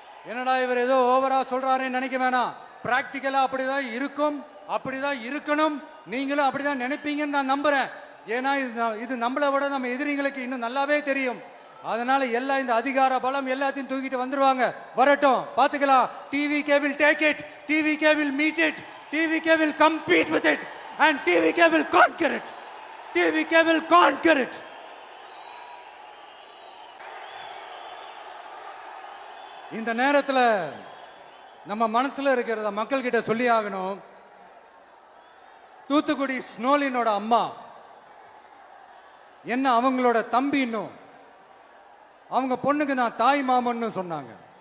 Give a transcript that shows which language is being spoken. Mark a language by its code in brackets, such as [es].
[ta] என்னடா இவர் ஏதோ ஓவரா சொல்றாருன்னு நினைக்க வேணாம். பிராக்டிக்கலா அப்படிதான் இருக்கும், அப்படிதான் இருக்கணும். நீங்களும் அப்படிதான் நினைப்பீங்கன்னு நான் நம்புறேன். ஏன்னா இது நம்மளை விட நம்ம எதிரிங்களுக்கு இன்னும் நல்லாவே தெரியும். அதனால எல்லாம் இந்த அதிகார பலம் எல்லாத்தையும் தூக்கிட்டு வந்துருவாங்க. வரட்டும், பாத்துக்கலாம். [en] TVK will take it, TVK will meet it, TVK will compete with it and TVK will conquer it, TVK will conquer it. [ta] இந்த நேரத்தில் நம்ம மனசுல இருக்கிறத மக்கள் கிட்ட சொல்லி ஆகணும். தூத்துக்குடி ஸ்னோலினோட அம்மா என்ன அவங்களோட தம்பி, இன்னும் அவங்க பொண்ணுக்கு நான் தாய் மாமன்னு சொன்னாங்க.